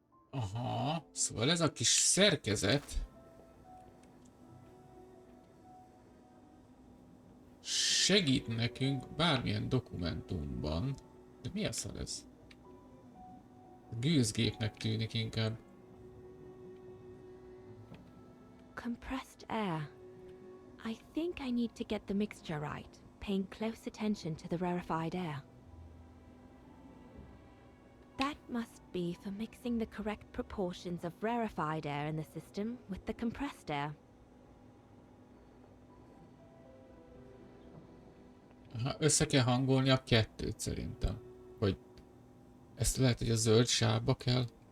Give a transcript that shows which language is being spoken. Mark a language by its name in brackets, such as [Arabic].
[Hungarian] Aha, szóval ez a kis szerkezet segít nekünk bármilyen dokumentumban. De mi a szar ez? Gőzgépnek tűnik inkább. [English] Compressed air. I think I need to get the mixture right, paying close attention to the rarefied air. That must be for mixing the correct proportions of rarefied air in the system with the compressed air. [Hungarian] Aha, össze kell hangolni a kettőt szerintem. Hogy ezt lehet, hogy a zöld sávba kell.